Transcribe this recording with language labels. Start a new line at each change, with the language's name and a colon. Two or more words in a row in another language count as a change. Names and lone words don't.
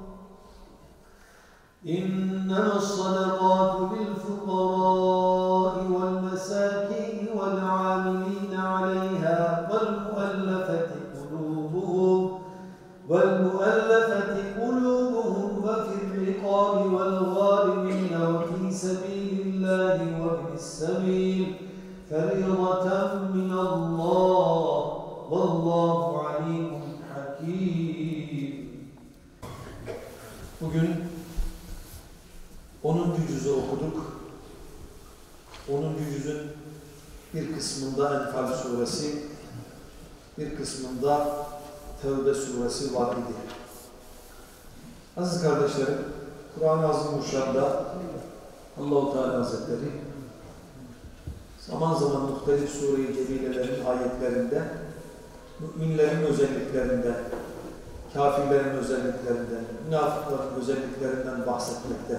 Arabic: إنما الصدقات للفقراء والمساكين والعاملين عليها والمؤلفة قلوبهم وفي الرقاب والغارمين وفي سبيل الله وابن السبيل فريضة من الله والله عليم حكيم.
Turkish: Bugün 10. cüzü okuduk. 10. cüzün bir kısmında Enfal suresi, bir kısmında Tevbe suresi var idi. Aziz kardeşlerim, Kur'an-ı Azimuşşan'da Allah-u Teala Hazretleri zaman zaman muhtelif sure-i celilelerin ayetlerinde müminlerin özelliklerinden, kafirlerin özelliklerinden, münafıkların özelliklerinden bahsetmekte.